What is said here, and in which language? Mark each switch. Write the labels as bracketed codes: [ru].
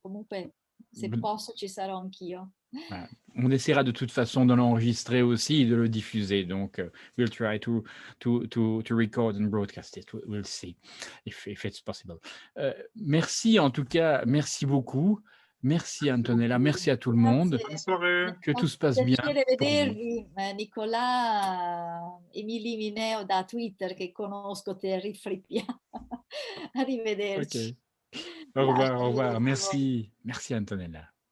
[it] Comunque, se posso, ci sarò anch'io. [fr] Voilà. On essaiera de toute façon de l'enregistrer aussi et de le diffuser. Donc, [en] we'll try to record and broadcast it. We'll see if it's possible. [fr] Merci en tout cas, merci beaucoup. Merci Antonella, merci à tout le monde. Bonne soirée. Que tout se passe bien. [it] Piacere vedervi, Nicolà, Emily Mineo da Twitter che conosco terribile. Arrivederci. [fr] Okay. Au revoir, au revoir. Merci, merci Antonella.